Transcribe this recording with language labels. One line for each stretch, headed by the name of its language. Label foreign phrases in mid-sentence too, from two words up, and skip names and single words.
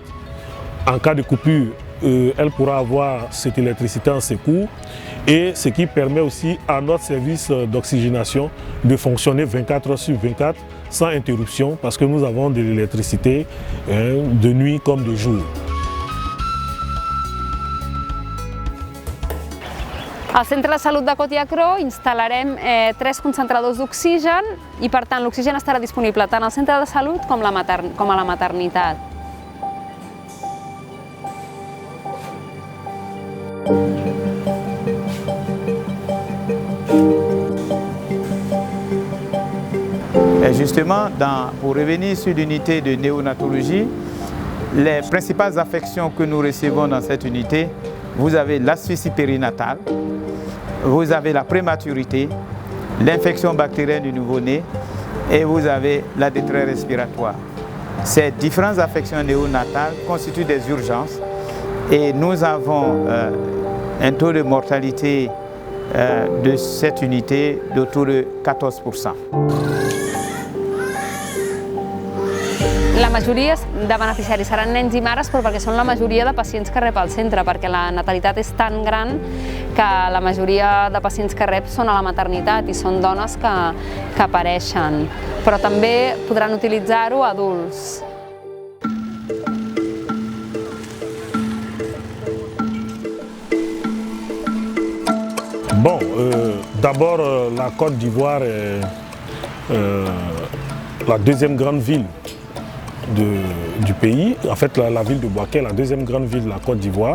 French: En cas de coupure, elle pourra avoir cette électricité en secours, et ce qui permet aussi à notre service d'oxygénation de fonctionner 24 heures sur 24 sans interruption, parce que nous avons de l'électricité de nuit comme de jour.
Catalan: Al Centre de Salut de Cotiacró instal·larem 3 concentradors d'oxigen i, per tant, l'oxigen estarà disponible tant al centre de salut com a la maternitat.
French: Et justement, pour revenir sur l'unité de néonatologie, les principales affections que nous recevons dans cette unité, vous avez l'asphyxie périnatale, vous avez la prématurité, l'infection bactérienne du nouveau-né et vous avez la détresse respiratoire. Ces différentes affections néonatales constituent des urgences et nous avons un taux de mortalité de cette unité d'autour de 14%.
Catalan: La majoria de beneficiaris seran nens i mares, però perquè són la majoria de pacients que rep al centre, perquè la natalitat és tan gran que la majoria de pacients que rep són a la maternitat i són dones que pareixen. Però també podran utilitzar-ho adults.
French: Bon, d'abord la Côte d'Ivoire est la deuxième grande ville du pays, en fait la ville de Bouaké, la deuxième grande ville de la Côte d'Ivoire.